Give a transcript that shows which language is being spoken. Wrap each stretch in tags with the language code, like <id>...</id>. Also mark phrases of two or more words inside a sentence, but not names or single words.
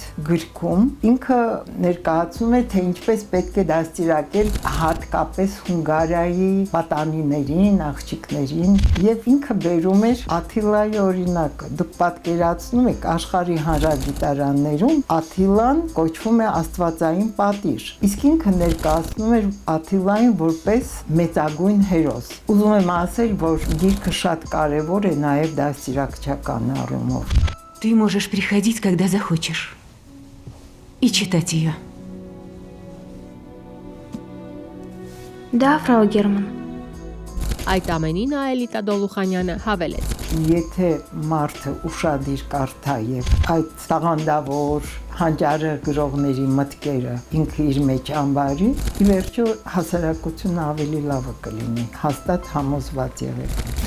<hy>գրքում ինքը ներկայացնում է, թե ինչպես պետք է դաստիարակել հատկապես Հունգարիայի պատանիներին, աղջիկներին, եւ ինքը բերում էր Աթիլայի օրինակը։ Դուք պատկերացնում եք աշխարհի հանրագիտարաններում Աթիլան կոչվում է աստվածային պատիժ։ Իսկ ինքը ներկայացնում էր Աթիլային որպես մեծագույն հերոս։ Ուզում եմ ասել, որ գիրքը շատ կարևոր է նաև դաստիարակչական առումով։</hy> <ru>Ты можешь приходить, когда захочешь, и читать ее. Да, фрау Герман.</ru> <hy>Այդ ամենին Աելիտա Դոլուխանյանը հավելեց. Եթե մարդը ուշադիր կարդա եւ այդ տաղանդավոր հանճարը գրողների մտքերը ինքը իր մեջ անվարի, ի վերջո հասարակությունը ավելի լավը կլինի, հաստատ համոզված եղեք։</hy>